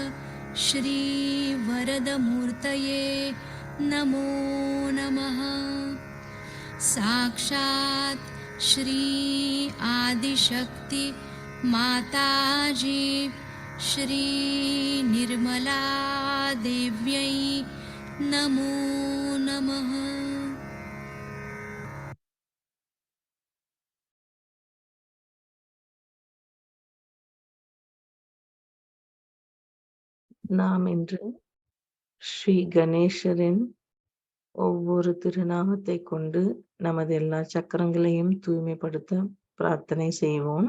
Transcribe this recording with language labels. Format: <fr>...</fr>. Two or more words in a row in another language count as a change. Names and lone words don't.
<sa>श्रीवरदमूर्तये नमो नमः साक्षात् श्री आदिशक्ति माताजी श्री निर्मला देव्यै नमो नमः।</sa> <ta>நாம் இன்று ஸ்ரீ கணேசரின் ஒவ்வொரு திருநாமத்தை கொண்டு நமது எல்லா சக்கரங்களையும் தூய்மைப்படுத்த பிரார்த்தனை செய்வோம்.</ta>